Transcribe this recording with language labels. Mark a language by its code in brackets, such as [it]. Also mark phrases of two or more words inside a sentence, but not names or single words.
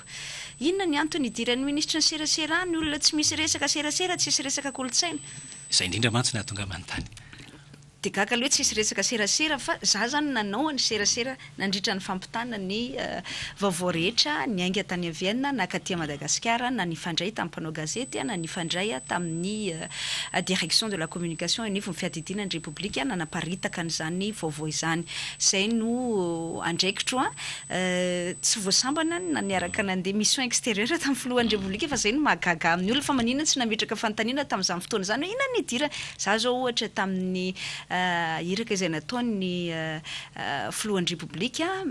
[mg] Inona ny antony idiran'ny ministra ny serasera ny olona tsy misy resaka serasera tsisy resaka kolontsaina? Izay indrindra mantsy ny atonga manontany. Dia gaga loha tsisy resaka serasera fa za zany nanao ny serasera nandritra ny fampitana ny vaovao rehetra ny ainga tany Vienne na katy Madagasikara na nifandray tamin'ny mpanao gazety na nifandray tamin'ny [fr] direction de la communication [mg] et ny fiadidina ny repoblika nanaparitaka an'izany vaovao izany. Izay no andraikitro tsy voasambana na niaraka nandeha [fr] mission extérieure [mg] tamin'ny filohan'ny repoblika fa izay no mahagaga amin'ny olona fa maninona tsy nametraka fanontaniana tamin'izany fotoana izany hoe inona ny idira za zao ohatra tamin'ny iraka izay nataon'ny filohan'ny repoblika